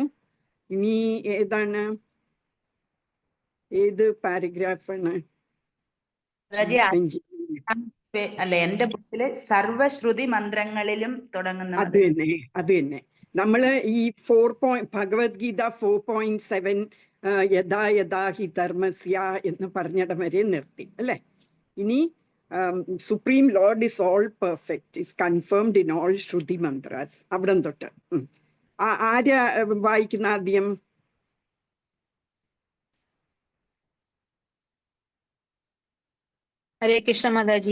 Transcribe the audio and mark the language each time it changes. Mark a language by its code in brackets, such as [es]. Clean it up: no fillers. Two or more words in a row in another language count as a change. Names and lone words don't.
[ml] ഇനി ഏത് പാരഗ്രാഫാണ്? അല്ല, എന്റെ ബുക്കില് സർവശ്രുതി മന്ത്രങ്ങളിലും തുടങ്ങുന്ന. അത് തന്നെ നമ്മള് ഈ ഭഗവത്ഗീത 4.7 [sa] യഥാ യഥാ ഹി ധർമ്മസ്യ [ml] എന്ന് പറഞ്ഞിടം വരെ നിർത്തി അല്ലെ? [en] ഇനി supreme Lord is all perfect, is confirmed in all shruti mantras. [ml] അവിടം തൊട്ട് ആരാ വായിക്കുന്ന ആദ്യം? ഹരേ കൃഷ്ണ മാതാജി.